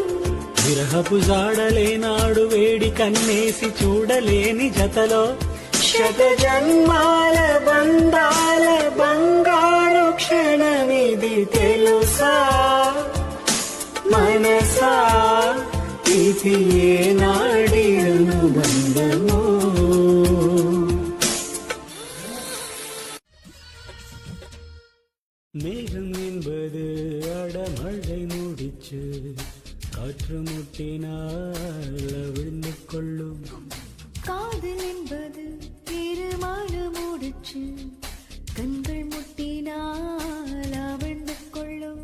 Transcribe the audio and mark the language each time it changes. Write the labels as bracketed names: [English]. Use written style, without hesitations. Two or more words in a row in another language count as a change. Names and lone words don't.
[Telugu] విరహపు జాడలేనాడు వేడి కన్నేసి చూడలేని జతలో శత జన్మాల బంధాల బంగారు క్షణమిది తెలుసా మనసా ఇది ఏ నాడి అనుబంధమో [Tamil] மேகம் என்பது அடமழை முடிச்சு காற்று முட்டினால் அவிழ்ந்து கொள்ளும் காதல் என்பது திருமணம் முடிச்சு கண்கள் முட்டினால் அவிழ்ந்து கொள்ளும்